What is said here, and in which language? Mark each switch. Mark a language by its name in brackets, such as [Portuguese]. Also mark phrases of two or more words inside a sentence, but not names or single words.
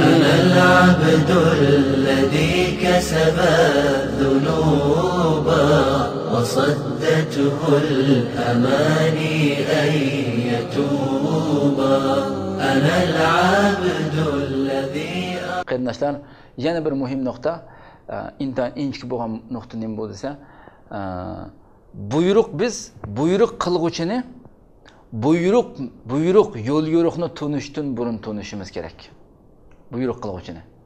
[Arabic] أنا العبد الذي كسب الذنوب وصدته الأماني أن يتوب. أنا العبد الذي [Uzbek] Qarindoshlar, yana bir muhim nuqta, inchki bo'lgan nuqta nima bo'ldi desa, buyruq qilg'uchini buyruq yo'l yo'riqni tunishdan burun tunishimiz kerak. Buyruq qilg'uchini.